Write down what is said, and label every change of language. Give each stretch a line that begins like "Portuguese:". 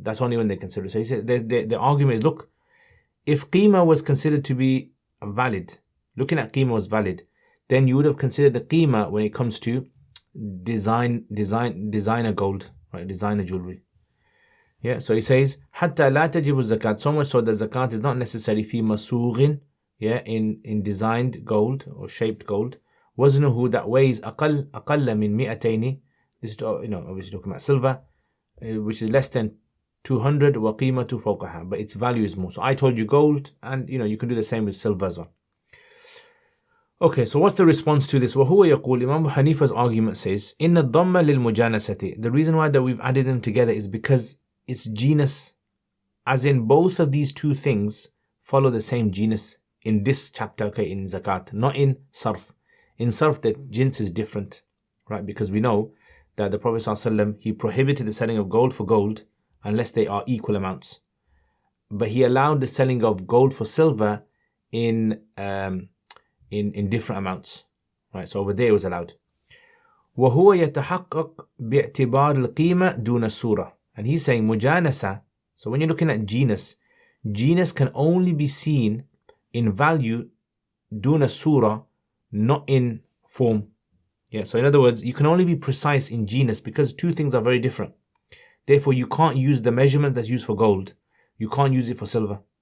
English: That's only when they consider it. So he said the argument is, look, if qima was considered to be valid, looking at qima was valid, then you would have considered the qima when it comes to designer gold, right? Designer jewelry. Yeah. So he says,
Arabic: حتى لا تجب الزكاة,
English: so much so that zakat is not necessary
Arabic: في مسوغ,
English: yeah, in designed gold or shaped gold.
Arabic: وزنه,
English: that weighs
Arabic: أقل من 200.
English: This is obviously talking about silver, which is less than 200
Arabic: وقيمته فوقها,
English: but its value is more. So I told you gold, and you can do the same with silver as well. Okay, so what's the response to this?
Arabic: وهو يقول,
English: Imam Hanifa's argument says,
Arabic: إن الضم للمجانسة.
English: The reason why that we've added them together is because it's genus, as in both of these two things follow the same genus in this chapter, okay, in zakat, not in sarf. In sarf, the jins is different, right? Because we know that the Prophet ﷺ, he prohibited the selling of gold for gold unless they are equal amounts. But he allowed the selling of gold for silver in different amounts, right? So over there it was allowed.
Arabic: وهو يتحقق باعتبار القيمة دون الصورة.
English: And he's saying mujanasa. So when you're looking at genus can only be seen in value duna surah, not in form. Yeah, so in other words, you can only be precise in genus because two things are very different. Therefore, you can't use the measurement that's used for gold. You can't use it for silver.